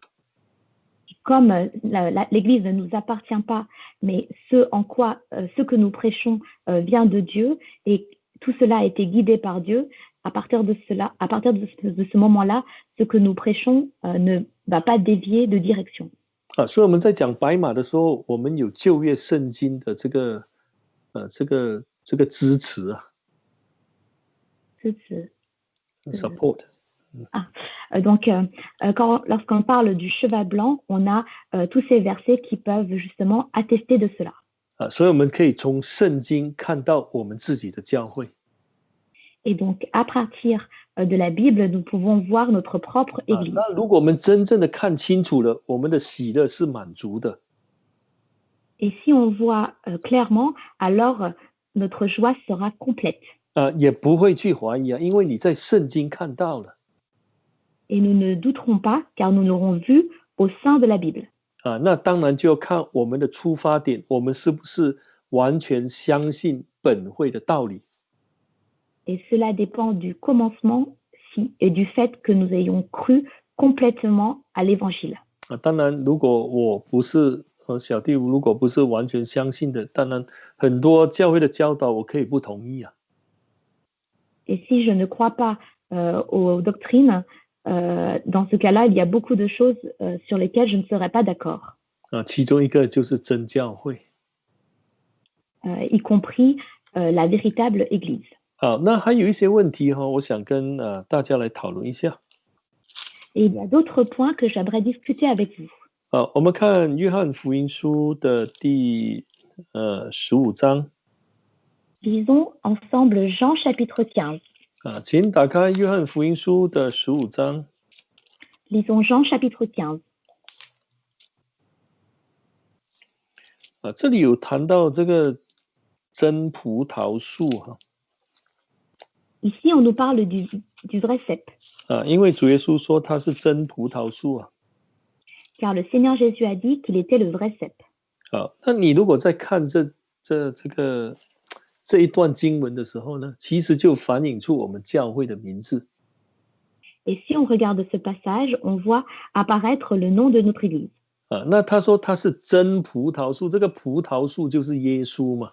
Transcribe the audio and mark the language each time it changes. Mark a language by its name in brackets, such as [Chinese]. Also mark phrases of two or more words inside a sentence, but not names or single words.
[French] Comme l'Église ne nous appartient pas, mais ce que nous prêchons vient de Dieu et tout cela a été guidé par Dieu, à partir de ce moment-là, ce que nous prêchons ne va pas dévier de direction. [Chinese] 所以我们在讲白马的时候，我们有旧约圣经的这个支持啊。支持。 [French] support. Donc, lorsqu'on parle du cheval blanc, on a tous ces versets qui peuvent justement attester de cela. [Chinese] 所以我们可以从圣经看到我们自己的教会。 [French] Et donc, à partir de la Bible, nous pouvons voir notre propre Église. [Chinese] 那如果我们真正的看清楚了，我们的喜乐是满足的。 [French] Et si on voit clairement, alors notre joie sera complète. [Chinese] 也不会去怀疑因为你在圣经看到了。 [French] Et nous ne douterons pas, car nous l'aurons vu au sein de la Bible. [Chinese] 那当然就要看我们的出发点，我们是不是完全相信本会的道理。 [French] Et cela dépend du commencement et du fait que nous ayons cru complètement à l'Évangile. [Chinese] 当然，如果我不是小弟，如果不是完全相信的，当然很多教会的教导我可以不同意。 [French] Et si je ne crois pas aux doctrines, dans ce cas-là, il y a beaucoup de choses sur lesquelles je ne serais pas d'accord. [Chinese] 其中一个就是真教会。 [French] y compris la véritable Église. [Chinese] 好，那还有一些问题我想跟大家来讨论一下。 [French] Et il y a d'autres points que j'aimerais discuter avec vous. [Chinese] 好，我们看约翰福音书的第15章。 [French] Lisons ensemble Jean chapitre 15. [Chinese] 请打开约翰福音书的15章。 [French] Lisons Jean chapitre 15. [Chinese] 这里有谈到这个真葡萄树 [French] Ici, on nous parle du vrai cep. [Chinese] 因为主耶稣说他是真葡萄树 [French] Car le Seigneur Jésus a dit qu'il était le vrai cep. [Chinese] 好，那你如果在看这一段经文的时候呢，其实就反映出我们教会的名字。 [French] Et si on regarde ce passage, on voit apparaître le nom de notre Église. [Chinese] 那他说他是真葡萄树，这个葡萄树就是耶稣嘛。